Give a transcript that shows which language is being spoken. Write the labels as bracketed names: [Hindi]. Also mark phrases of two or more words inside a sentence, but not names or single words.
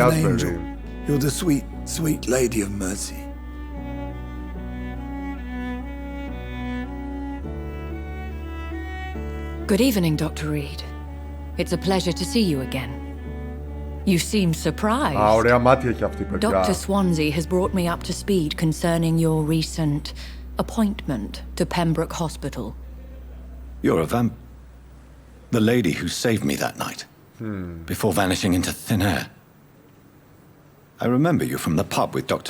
[English] of an Asbury. angel. You're the sweet, sweet lady of mercy. Good evening, Dr. Reed. It's a pleasure to see you again. You seem surprised. [Greek] Α, ωραία μάτια έχει αυτή, παιδιά. [English] Dr. Swansea has brought me up to speed concerning your recent appointment to Pembroke Hospital. You're a the lady who saved me that night. Before vanishing into thin air. I remember you from the pub with Dr.